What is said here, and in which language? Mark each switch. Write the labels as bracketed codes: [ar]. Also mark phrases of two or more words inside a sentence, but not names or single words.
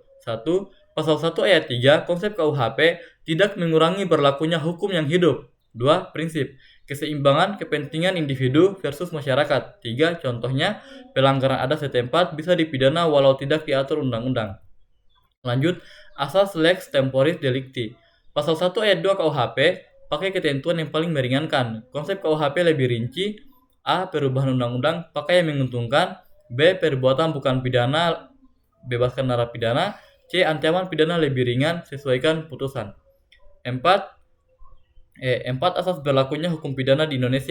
[id] 1, pasal 1 ayat 3 konsep KUHP tidak mengurangi berlakunya hukum yang hidup. 2, prinsip. Keseimbangan kepentingan individu versus masyarakat. 3, contohnya, pelanggaran adat setempat bisa dipidana walau tidak diatur undang-undang. Lanjut, asas [la] lex temporis delicti. [id] Pasal 1 ayat 2 KUHP pakai ketentuan yang paling meringankan. Konsep KUHP lebih rinci. A, perubahan undang-undang pakai yang menguntungkan. B, perbuatan bukan pidana, bebaskan narapidana. C, ancaman pidana lebih ringan, sesuaikan putusan. 4, asas berlakunya hukum pidana di Indonesia.